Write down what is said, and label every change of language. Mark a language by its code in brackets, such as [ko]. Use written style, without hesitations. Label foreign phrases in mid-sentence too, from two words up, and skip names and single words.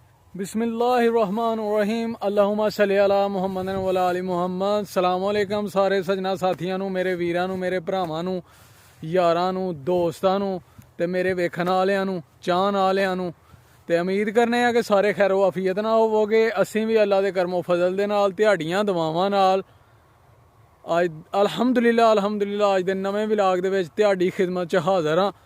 [ar] بسم الله الرحمن الرحيم اللهم صل على محمد وعلى آل محمد. سلام عليكم [pa] سارے سجنا ساتھیاں نوں، میرے ویراں نوں، میرے بھراواں نوں، یاراں نوں، دوستاں نوں تے میرے ویکھن والیاں نوں، چاہن والیاں نوں. تے امید کرنے آں کہ سارے خیر و عافیت نال ہووو گے. اسیں وی اللہ دے کرم و فضل دے نال دیہاڑیاں دعاواں نال اج الحمدللہ اج دے نویں ولاگ دے وچ دیہاڑی خدمت چ حاضر ہاں.